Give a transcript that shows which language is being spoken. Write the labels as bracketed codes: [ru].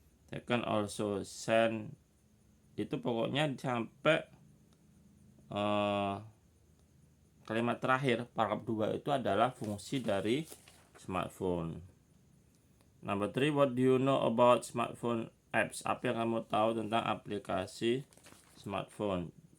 [en] They can also send, [id] itu pokoknya sampai kalimat terakhir paragraf 2 itu adalah fungsi dari smartphone. [en] Number 3, what do you know about smartphone apps? [id] Apa yang kamu tahu tentang aplikasi smartphone?